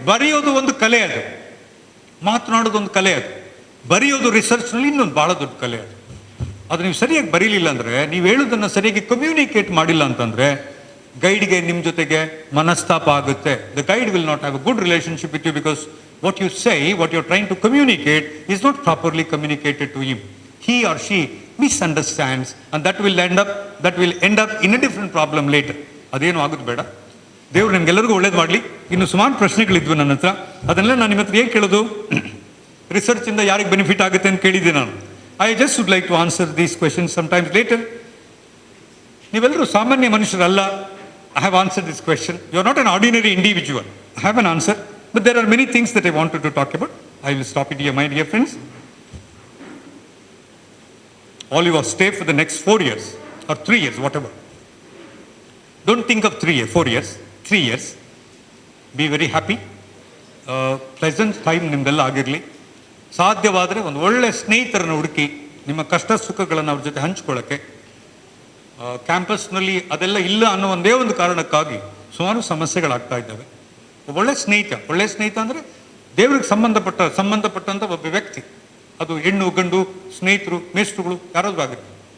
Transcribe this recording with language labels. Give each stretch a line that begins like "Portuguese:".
Kannada: ಬರೆಯೋದು ಒಂದು ಕಲೆ, ಅದು ಮಾತನಾಡೋದು ಒಂದು ಕಲೆ, ಅದು ಬರೆಯೋದು ರಿಸರ್ಚ್ನಲ್ಲಿ ಇನ್ನೊಂದು ಭಾಳ ದೊಡ್ಡ ಕಲೆ. ಅದು ನೀವು ಸರಿಯಾಗಿ ಬರೀಲಿಲ್ಲ ಅಂದರೆ, ನೀವು ಹೇಳೋದನ್ನು ಸರಿಯಾಗಿ ಕಮ್ಯುನಿಕೇಟ್ ಮಾಡಿಲ್ಲ ಅಂತಂದರೆ, ಗೈಡ್ಗೆ ನಿಮ್ಮ ಜೊತೆಗೆ ಮನಸ್ತಾಪ ಆಗುತ್ತೆ.
English: The guide will not have a good relationship with you, because what you say, what you are trying to communicate is not properly communicated to him. He or she misunderstands, and that will end up in a different problem later.
Kannada: ಅದೇನು ಆಗೋದು ಬೇಡ. ದೇವ್ರು ನಿಮ್ಗೆಲ್ಲರಿಗೂ ಒಳ್ಳೇದು ಮಾಡಲಿ. ಇನ್ನು ಸುಮಾರು ಪ್ರಶ್ನೆಗಳಿದ್ವು ನನ್ನ ಹತ್ರ. ಅದನ್ನೆಲ್ಲ ನಾನು ನಿಮ್ಮ ಹತ್ರ ಏನು ಕೇಳೋದು? ರಿಸರ್ಚಿಂದ ಯಾರಿಗೆ ಬೆನಿಫಿಟ್ ಆಗುತ್ತೆ ಅಂತ ಕೇಳಿದ್ದೆ ನಾನು.
English: I just would like to answer these questions some times later.
Kannada: ನೀವೆಲ್ಲರೂ ಸಾಮಾನ್ಯ ಮನುಷ್ಯರಲ್ಲ.
English: I have answered this question. You are not an ordinary individual. I have an answer, but there are many things that I wanted to talk about. I will stop it here, my dear friends. All you are stay for the next 4 years or 3 years, whatever. Don't think of 3 years, 4 years, 3 years. Be very happy. Pleasant time
Kannada: ನಿಮ್ದೆಲ್ಲ ಆಗಿರಲಿ. ಸಾಧ್ಯವಾದರೆ ಒಂದು ಒಳ್ಳೆ ಸ್ನೇಹಿತರನ್ನು ಹುಡುಕಿ ನಿಮ್ಮ ಕಷ್ಟ ಸುಖಗಳನ್ನು ಅವ್ರ ಜೊತೆ ಹಂಚ್ಕೊಳ್ಳೋಕ್ಕೆ. ಕ್ಯಾಂಪಸ್ನಲ್ಲಿ ಅದೆಲ್ಲ ಇಲ್ಲ ಅನ್ನೋ ಒಂದೇ ಒಂದು ಕಾರಣಕ್ಕಾಗಿ ಸುಮಾರು ಸಮಸ್ಯೆಗಳಾಗ್ತಾ ಇದ್ದಾವೆ. ಒಳ್ಳೆ ಸ್ನೇಹಿತ ಅಂದರೆ ದೇವ್ರಿಗೆ ಸಂಬಂಧಪಟ್ಟಂಥ ಒಬ್ಬ ವ್ಯಕ್ತಿ, ಅದು ಹೆಣ್ಣು ಗಂಡು ಸ್ನೇಹಿತರು ಮೇಷ್ಟ್ರುಗಳು ಯಾರಾದರೂ ಆಗುತ್ತೆ.